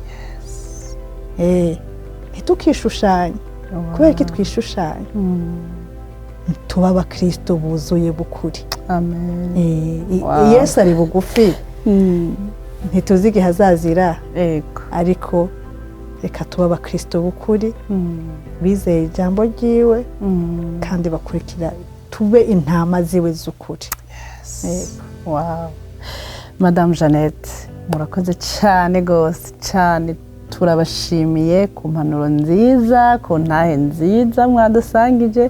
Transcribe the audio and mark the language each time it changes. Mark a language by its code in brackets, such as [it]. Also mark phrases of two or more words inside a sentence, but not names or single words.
[rn] Ntitukishushanye kubera ko twishushanya tuba abakristo buzuye bukuri. Yesu ari bugufi ntituzi igihe azazira ariko reka tuba abakristo bukuri bizeye ijambo ryiwe kandi bakurikira tube intama ziwe z'ukuri. Madame Jeannette murakoze cyane gose cyane, turabashimiye ku mpanuro nziza, ku ntahe nziza mwadusangije.